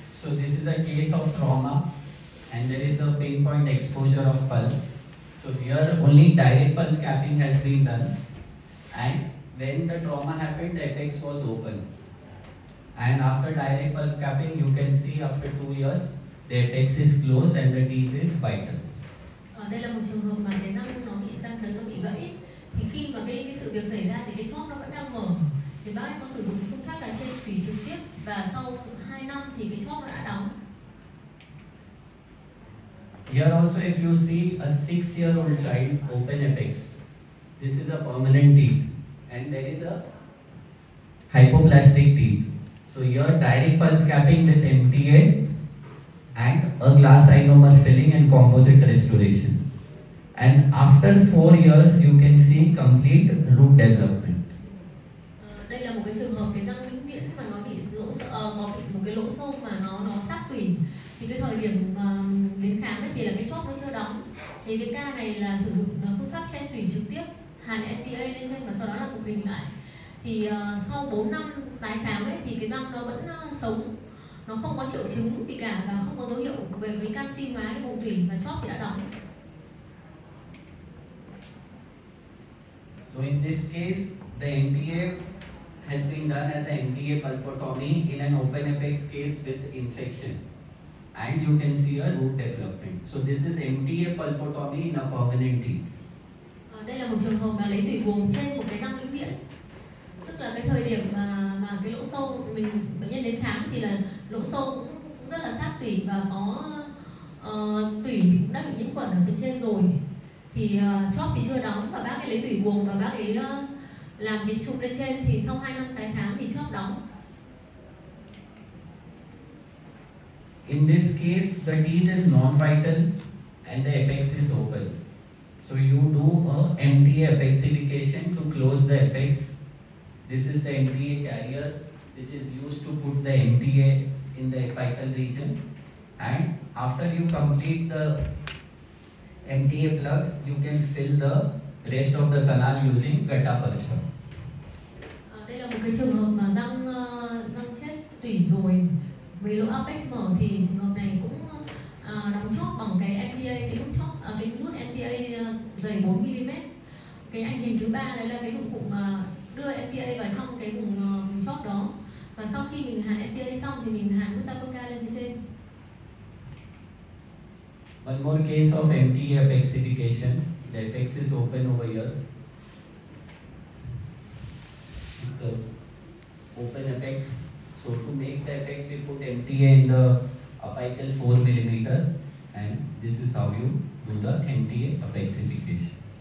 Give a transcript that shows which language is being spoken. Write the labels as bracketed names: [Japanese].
[English] So this is a case of trauma and there is a pinpoint exposure of pulp. So here only direct pulp capping has been done, and when the trauma happened the apex was open. And after direct pulp capping you can see after 2 years the apex is closed and the teeth is vital. [Vietnamese] Đây là một trường hợp mà cái răng nó bị sang chấn, nó bị gãy. Thì khi mà cái sự việc xảy ra thì cái chóp nó vẫn đang mở. thì bác ấy có sử dụng phương pháp là trên tủy trực tiếp, và sau 2 năm thì cái chóp nó đã đóng. [English] Here also, if you see a 6-year-old child open apex, this is a permanent teeth, and there is a hypoplastic teeth. So here direct pulp capping with MTA and a glass ionomer filling and composite restoration. And after 4 years, you can see complete root development. [Vietnamese] Đây là một cái trường hợp cái răng vĩnh viễn mà nó bị có bị một cái lỗ sâu mà nó sát tủy. Thì cái thời điểm mà đến khám ấy thì là cái chóp nó chưa đóng. Thì cái ca này là sử dụng phương pháp chen tủy trực tiếp, hàn MTA lên trên và sau đó là phục hình lại. Thì sau 4 năm tái khám ấy thì cái răng nó vẫn sống, nó không có triệu chứng gì cả và không có dấu hiệu về với canxi hóa cái vùng tủy, và chóp thì đã đóng. [English] So in this case, the MTA has been done as an MTA pulpotomy in an open apex case with infection, and you can see a root development. So this is MTA pulpotomy in a permanent teeth. [Vietnamese] Đây là một trường hợp mà lấy tủy buồng trên một cái răng vĩnh viễn, tức là cái thời điểm mà cái lỗ sâu bệnh nhân đến khám thì là lỗ sâu cũng rất là sát tủy và có tủy thì cũng đã bị nhiễm khuẩn ở phía trên rồi, thì chóp thì chưa đóng và bác ấy lấy tủy buồng và bác ấy làm cái chụp lên trên, thì sau 2 năm tái khám thì chóp đóng. [English] In this case, the teeth is non-vital and the apex is open. So you do a MTA apexification to close the apex. This is the MTA carrier which is used to put the MTA in the apical region, and after you complete the MTA plug, you can fill the rest of the canal using gutta-percha. [Vietnamese] Đây là một cái trường hợp mà răng chết tủy rồi với lỗ apex mở, thì trường hợp này cũng đóng chóp bằng cái MTA, cái nút MTA dày 4 mm. Cái ảnh hình thứ ba đấy là cái dụng cụ mà đưa MTA vào trong cái vùng chóp đó, và sau khi mình hàn MTA xong thì mình hàn gutta-percha lên phía trên. [English] One more case of MTA apexification. The apex is open over here. So open apex. So to make the apex, we put MTA in the apical 4 mm, and this is how you do the MTA apexification.